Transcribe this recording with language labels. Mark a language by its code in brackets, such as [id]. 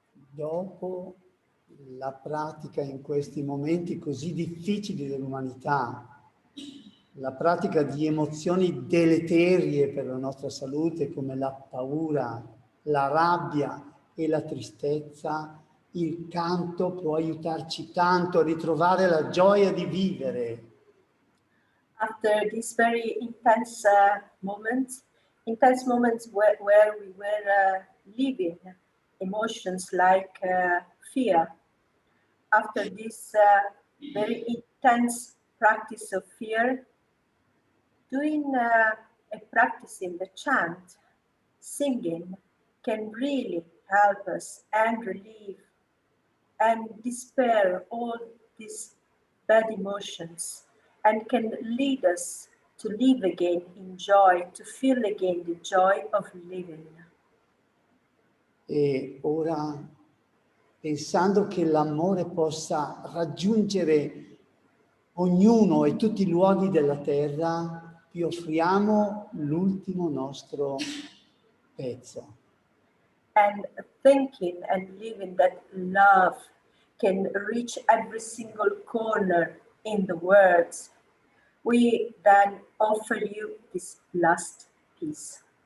[it] Dopo la pratica in questi momenti così difficili dell'umanità, la pratica di emozioni deleterie per la nostra salute come la paura, la rabbia e la tristezza, il canto può aiutarci tanto a ritrovare la gioia di vivere. [en] After these very intense moments where we were living emotions like fear, after this very intense practice of fear, doing a practice in the chant, singing, can really help us and relieve and despair all these bad emotions, and can lead us to live again in joy, to feel again the joy of living. [it] E ora, pensando che l'amore possa raggiungere ognuno e tutti i luoghi della terra, vi offriamo l'ultimo nostro pezzo. [en] And thinking and living that love can reach every single corner in the world, we then offer you this last piece.